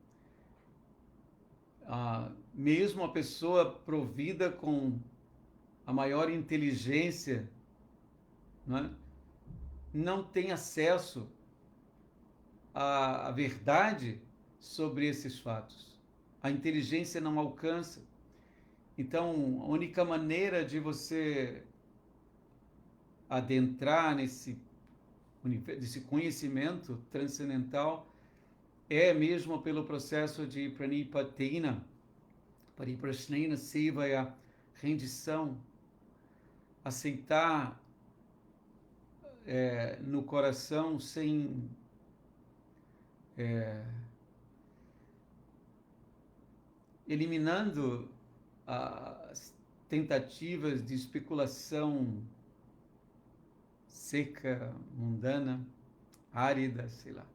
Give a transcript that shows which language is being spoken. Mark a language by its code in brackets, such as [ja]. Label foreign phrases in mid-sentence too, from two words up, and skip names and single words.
[pt] Mesmo a pessoa provida com a maior inteligência, não tem acesso à verdade sobre esses fatos. A inteligência não alcança. Então, a única maneira de você adentrar nesse conhecimento transcendental é mesmo pelo processo de [sa] pranipatina, pariprashnena sevaya, [pt] rendição, aceitar no coração sem eliminando as tentativas de especulação seca, mundana, árida, sei lá.